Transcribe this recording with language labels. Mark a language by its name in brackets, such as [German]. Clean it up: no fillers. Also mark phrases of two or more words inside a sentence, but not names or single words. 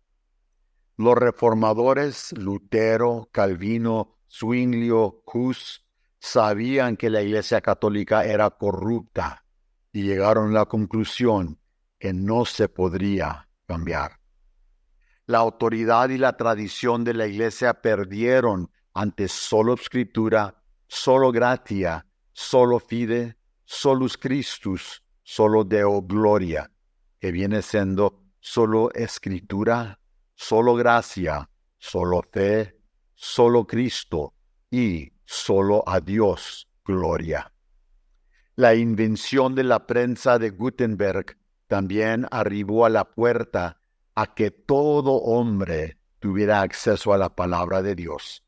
[Spanish] Los reformadores Lutero, Calvino, Zwinglio, Hus sabían que la iglesia católica era corrupta y llegaron a la conclusión que no se podría cambiar. La autoridad y la tradición de la iglesia perdieron ante solo escritura, [Latin] solo gratia, solo fide, solus Christus, solo Deo gloria, [Spanish] que viene siendo solo escritura, solo gracia, solo fe, solo Cristo y solo a Dios gloria. La invención de la prensa de Gutenberg también arribó a la puerta a que todo hombre tuviera acceso a la palabra de Dios.